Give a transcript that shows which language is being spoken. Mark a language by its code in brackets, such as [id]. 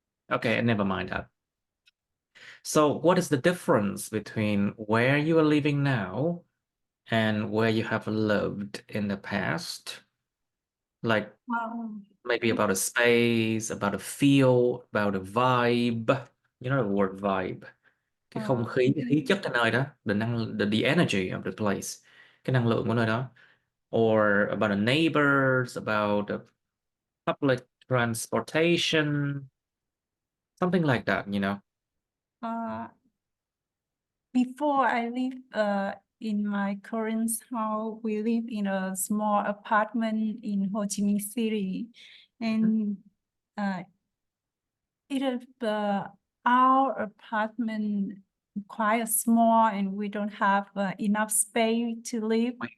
[en] Okay, never mind that. So what is the difference between where you are living now and where you have lived in the past? Like Um, maybe about a space, about a feel, about a vibe. You know the word vibe. [vi] Cái không uh, khí, cái khí chất cái nơi đó, [en] the energy of the place. [vi] Cái năng lượng của nơi đó. [en] Or about the neighbors, about the public transportation, something like that, you know. uh, Before I live in my current house, we live in a small apartment in Ho Chi Minh City, and uh, it is our apartment quite small, and we don't have enough space to live.